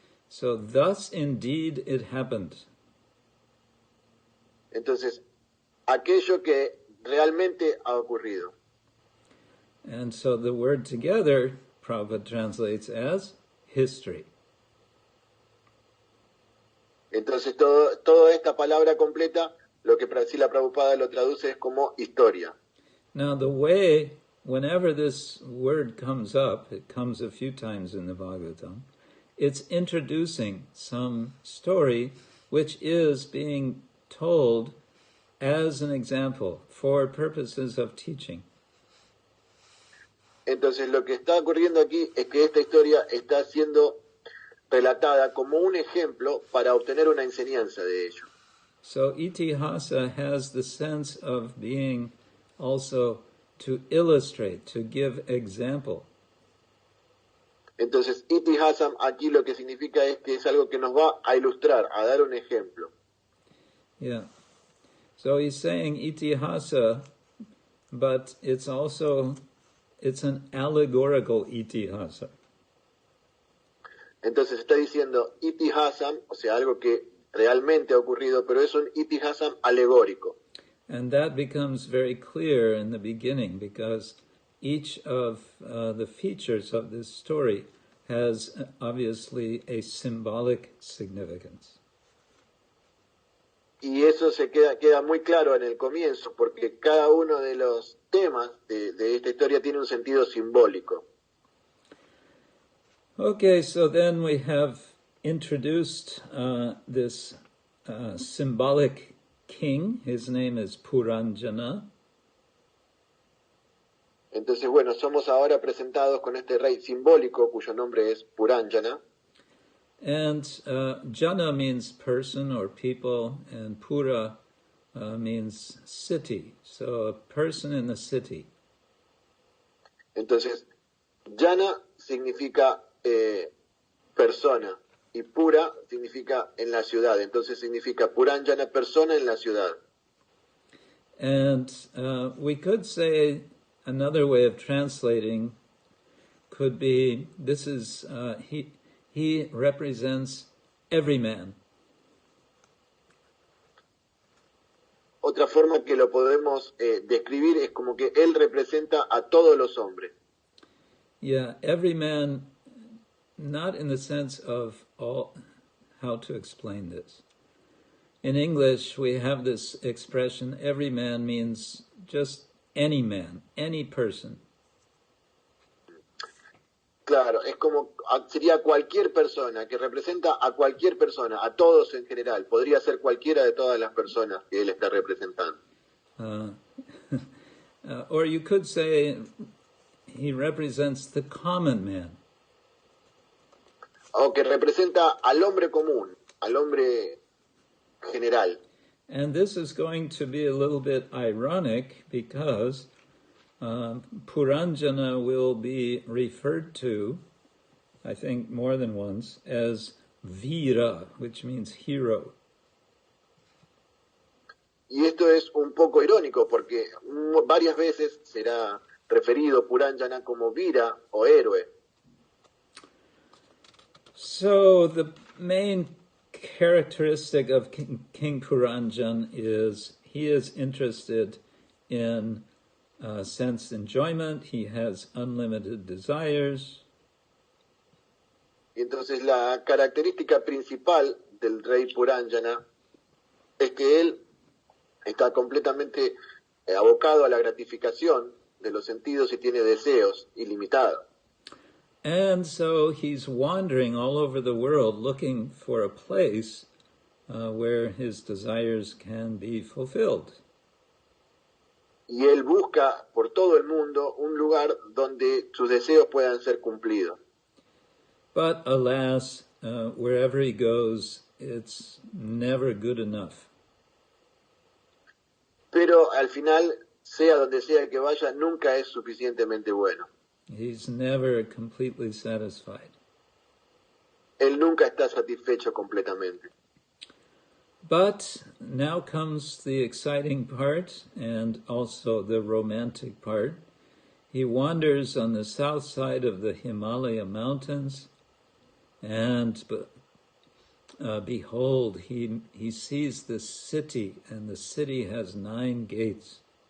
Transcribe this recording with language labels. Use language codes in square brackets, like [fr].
[en] So thus indeed it happened. [es] Entonces, aquello que realmente ha ocurrido. [en] And so the word together, Prabhupada translates as history. [es] Entonces toda esta palabra completa, lo que Srila Prabhupada lo traduce es como historia. [en] Now the way, whenever this word comes up, it comes a few times in the Bhagavatam, it's introducing some story which is being told as an example for purposes of teaching. [es] Entonces lo que está ocurriendo aquí es que esta historia está siendo relatada como un ejemplo para obtener una enseñanza de ello. [en] So Itihasa has the sense of being also to illustrate, to give example. [es] Entonces Itihasam aquí lo que significa es que es algo que nos va a ilustrar, a dar un ejemplo. [en] Yeah. So he's saying Itihasa, but it's an allegorical Itihasa. [es] Entonces está diciendo Itihasam, o sea, algo que realmente ha ocurrido, pero es un Itihasam alegórico. [en] And that becomes very clear in the beginning because each of the features of this story has obviously a symbolic significance. [es] Y eso se queda muy claro en el comienzo, porque cada uno de los temas de esta historia tiene un sentido simbólico. [en] Okay, so then we have introduced this symbolic king. His name is Puranjana. [es] Entonces, bueno, somos ahora presentados con este rey simbólico cuyo nombre es Puranjana. [en] And Jana means person or people, and Pura means city. So a person in the city. [es] Entonces, Jana significa persona y Pura significa en la ciudad. Entonces significa Puranjana, persona en la ciudad. [en] And we could say another way of translating could be, this is, he represents every man. [es] Otra forma que lo podemos describir es como que él representa a todos los hombres. [en] Yeah, every man, not in the sense of all, how to explain this. In English, we have this expression, every man means just any man, any person. [es] Claro, es como, sería cualquier persona, que representa a cualquier persona, a todos en general. Podría ser cualquiera de todas las personas que él está representando. [en] Or you could say he represents the common man. [es] O que representa al hombre común, al hombre general. [en] And this is going to be a little bit ironic because Puranjana will be referred to, I think more than once, as Vira, which means hero. [es] Y esto es un poco irónico porque varias veces será referido Puranjana como Vira o héroe. [en] So the main characteristic of King Puranjan is he is interested in sense enjoyment, he has unlimited desires. [es] Y entonces la característica principal del rey Puranjana es que él está completamente abocado a la gratificación de los sentidos y tiene deseos ilimitados. [en] And so he's wandering all over the world looking for a place where his desires can be fulfilled. [es] Y él busca por todo el mundo un lugar donde sus deseos puedan ser cumplidos. [en] But alas, wherever he goes, it's never good enough. [es] Pero al final, sea donde sea que vaya, nunca es suficientemente bueno. [en] He's never completely satisfied. [es] Él nunca está satisfecho completamente. [en] But now comes the exciting part and also the romantic part. He wanders on the south side of the Himalaya mountains and behold, he sees this city, and the city has 9 gates.